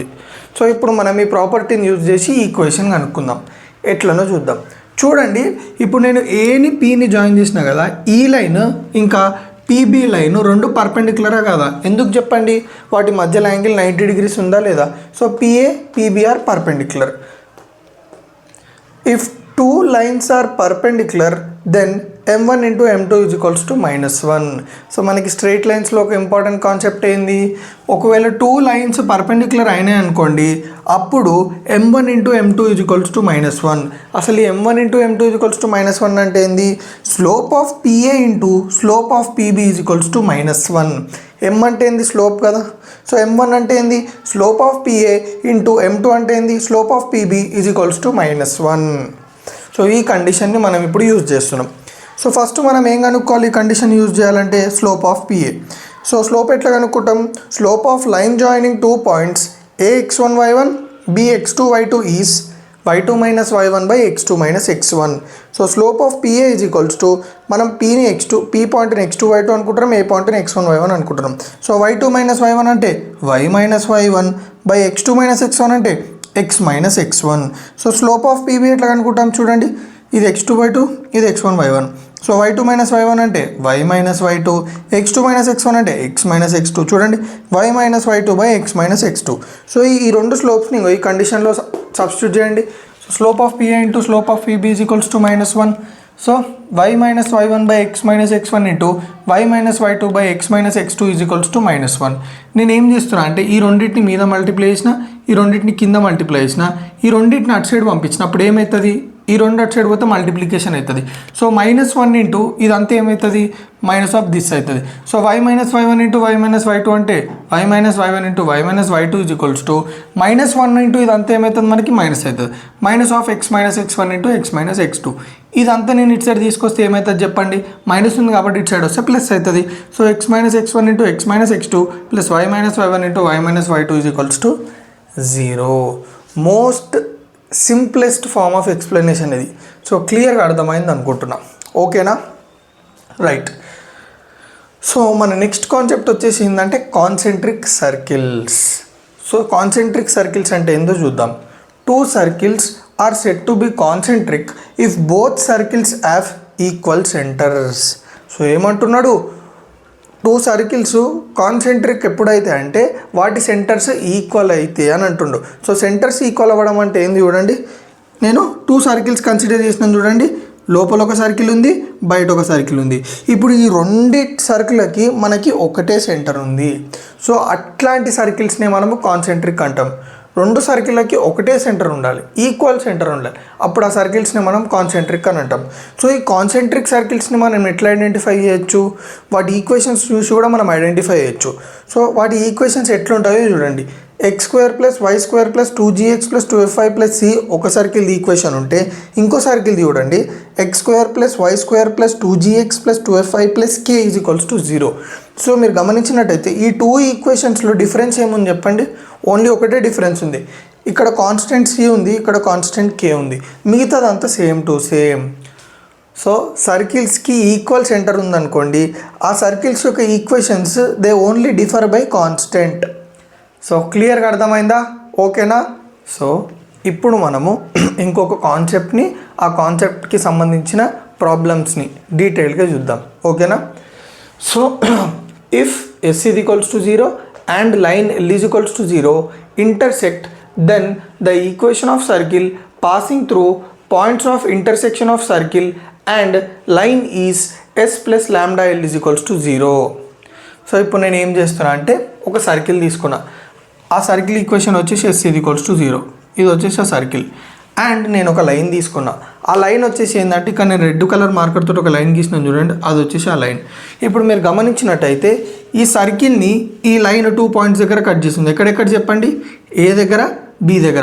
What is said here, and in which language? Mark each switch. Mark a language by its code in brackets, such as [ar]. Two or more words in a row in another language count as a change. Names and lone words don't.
[te] సో ఇప్పుడు మనం ఈ ప్రాపర్టీని యూజ్ చేసి ఈ ఈక్వేషన్ కనుక్కుందాం. ఎట్లనో చూద్దాం. చూడండి, ఇప్పుడు నేను ఏని పీని జాయిన్ చేసిన కదా, ఈ లైన్ ఇంకా PB లైన్ రెండు పర్పెండిక్యులరా కదా? ఎందుకు చెప్పండి? వాటి మధ్యలో యాంగిల్ 90 degrees ఉందా లేదా? [en] So PA, PB are perpendicular. ఇఫ్ 2 lines are perpendicular, then m1 into m2 is equals to -1. [te] సో మనకి స్ట్రైట్ లైన్స్లో ఒక [en] important concept [te] ఏంది? ఒకవేళ [en] 2 lines perpendicular [te] అయినాయి అనుకోండి, అప్పుడు [en] m1 into m2 is equals to -1. [te] అసలు ఈ [en] m1 into m2 is equals to -1 [te] అంటే ఏంది? [en] slope of PA into slope of PB is equals to -1. [te] m అంటే ఏంది? స్లోప్ కదా. సో m1 అంటే ఏంది? [en] slope of PA into m2 [te] అంటే ఏంది? [en] slope of PB is equals to -1. [te] సో ఈ కండిషన్ని మనం ఇప్పుడు యూజ్ చేస్తున్నాం. సో ఫస్ట్ మనం ఏం కనుక్కోవాలి? ఈ [en] condition use [te] చేయాలంటే [en] slope of PA. So slope [te] ఎట్లా కనుక్కుంటాం? [en] slope of line joining 2 points ax1 y1 bx2 y2 is y2 minus y1 by x2 minus x1. So slope of PA is equals to [te] మనం Pని P పాయింట్ని x2 y2 అనుకుంటున్నాం, ఏ పాయింట్ని x1 y1 అనుకుంటున్నాం. [en] సో y2 minus y1 అంటే y minus y1 by x2 minus x1 అంటే x minus x1. [te] సో [en] slope of PB [te] ఎట్లా కనుక్కుంటాం? చూడండి, ఇది x2 by2, ఇది x1 by1. [en] సో y2 minus y1 అంటే y minus y2, x2 minus x1 అంటే x minus x2. [te] చూడండి, [en] y minus y2 by x minus x2. [te] సో ఈ రెండు స్లోప్స్ని ఈ కండిషన్లో సబ్స్టిట్యూట్ చేయండి. [en] So slope of PA into slope of PB is equals to -1. So y minus y1 by x minus x1 into y minus y2 by x minus x2 is equals to -1. [te] నేను ఏం చేస్తున్నా అంటే ఈ రెండింటిని మీద మల్టిప్లై చేసిన, ఈ రెండింటిని కింద మల్టిప్లై చేసిన, ఈ రెండింటిని అటు సైడ్ పంపించిన, అప్పుడు ఏమవుతుంది? ఈ రెండు అటు సైడ్ పోతే మల్టిప్లికేషన్ అవుతుంది. సో -1 ఇంటూ ఇదంతా ఏమవుతుంది? [en] minus of this [te] అవుతుంది. [en] So y minus y1 into y minus y2 అంటే y minus y1 into y minus y2 is equals to -1 into [te] ఇదంతా ఏమవుతుంది? మనకి మైనస్ అవుతుంది. [en] minus of x minus x1 into x minus x2. [te] ఇదంతా నేను ఇటు సైడ్ తీసుకొస్తే ఏమవుతుంది చెప్పండి? మైనస్ ఉంది కాబట్టి ఇటు సైడ్ వస్తే ప్లస్ అవుతుంది. [en] So x minus x1 into x minus x2 plus y minus y1 into y minus y2 is equals to 0. most simplest form of explanation ఇది. [te] సో క్లియర్గా అర్థమైంది అనుకుంటున్నా. ఓకేనా? రైట్. సో మన [en] next concept [te] వచ్చేసి ఏంటంటే [en] concentric circles. [te] సో [en] concentric circles [te] అంటే ఏందో చూద్దాం. [en] 2 circles are said to be concentric if both circles have equal centers. [te] సో ఏమంటున్నాడు? [en] 2 circles concentric [te] ఎప్పుడైతే అంటే వాటి [en] centers equal [te] అయితే అని అంటుండు. సో [en] centers equal [te] అవ్వడం అంటే ఏంది? చూడండి, నేను 2 circles కన్సిడర్ చేసినాను. చూడండి, లోపల ఒక సర్కిల్ ఉంది, బయట ఒక సర్కిల్ ఉంది. ఇప్పుడు ఈ రెండు సర్కిల్కి మనకి ఒకటే సెంటర్ ఉంది. సో అట్లాంటి సర్కిల్స్నే మనము కాన్సెంట్రిక్ అంటాం. 2 సర్కిళ్ళకి ఒకటే సెంటర్ ఉండాలి, [en] equal center [te] ఉండాలి, అప్పుడు ఆ సర్కిల్స్ని మనం కాన్సెంట్రిక్ అని అంటాం. సో ఈ కాన్సెంట్రిక్ సర్కిల్స్ని మనం ఎట్లా ఐడెంటిఫై చేయొచ్చు? వాటి ఈక్వేషన్స్ చూసి కూడా మనం ఐడెంటిఫై చేయొచ్చు. సో వాటి ఈక్వేషన్స్ ఎట్లుంటాయో చూడండి. x² + y² + 2gx + 2fy + c ఒక [en] circle equation [te] ఉంటే, ఇంకో సర్కిల్ చూడండి, [en] x² + y² + 2gx + 2fy + k = 0. [te] సో మీరు గమనించినట్టయితే ఈ 2 ఈక్వేషన్స్లో డిఫరెన్స్ ఏముంది చెప్పండి? ఓన్లీ ఒకటే డిఫరెన్స్ ఉంది. ఇక్కడ కాన్స్టెంట్ c ఉంది, ఇక్కడ కాన్స్టెంట్ k ఉంది, మిగతాదంతా [en] same to same. [te] సో సర్కిల్స్కి [en] equal center [te] ఉందనుకోండి, ఆ సర్కిల్స్ యొక్క ఈక్వేషన్స్ [en] they only differ by constant. [te] సో క్లియర్గా అర్థమైందా? ఓకేనా? సో ఇప్పుడు మనము ఇంకొక కాన్సెప్ట్ని, ఆ కాన్సెప్ట్కి సంబంధించిన ప్రాబ్లమ్స్ని డీటెయిల్గా చూద్దాం. ఓకేనా? [en] So if S is equals to 0 and line L is equals to 0 intersect, then the equation of circle passing through points of intersection of circle and line is S plus lambda L is equals to 0. [te] సో ఇప్పుడు నేను ఏం చేస్తున్నా అంటే ఒక సర్కిల్ తీసుకున్నా. ఆ సర్కిల్ ఈక్వేషన్ వచ్చేసి [en] S is equals to 0. [te] ఇది వచ్చేసి ఆ సర్కిల్. అండ్ నేను ఒక లైన్ తీసుకున్నా. ఆ లైన్ వచ్చేసి ఏంటంటే ఇక్కడ నేను [en] red color marker [te] తోటి ఒక లైన్ గీసినాను చూడండి, అది వచ్చేసి ఆ లైన్. ఇప్పుడు మీరు గమనించినట్టయితే ఈ సర్కిల్ని ఈ లైన్ 2 పాయింట్స్ దగ్గర కట్ చేస్తుంది. ఎక్కడెక్కడ చెప్పండి? ఏ దగ్గర, బి దగ్గర.